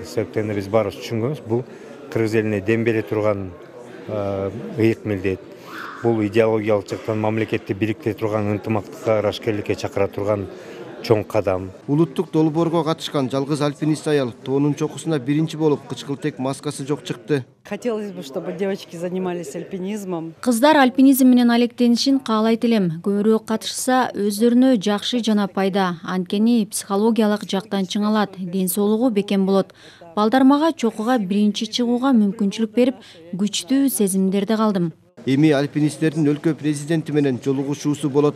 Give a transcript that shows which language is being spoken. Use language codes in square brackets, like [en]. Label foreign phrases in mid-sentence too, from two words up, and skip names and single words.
[ky] Себептен биз баарыбыз түшүнгөнбүз, бул кыргыз элине дем бере турган ыйык милдет. Бул идеологиялык жактан мамлекетти бириктире турган, ынтымактыкка, арашкерликке чакыра турган чоң кадам. Улуттук долбоорго катышкан жалгыз альпинист аял тоонун чокусуна биринчи болуп кычкылтек маскасы жок чыкты. [ru] Хотелось бы, чтобы девочки занимались альпинизмом. [ky] Кыздар альпинизм менен алектенишин каалайт элем. Көбүрөөк катышса өздөрүнө жакшы жана пайда. Анткени психологиялык жактан чыңалат, ден соолугу бекем болот. Балдармага чокуга биринчи чыгууга мүмкүнчүлүк берип, күчтүү сезимдерде калдым. Эми альпинисттердин өлкө президенти менен жолугушуусу болот.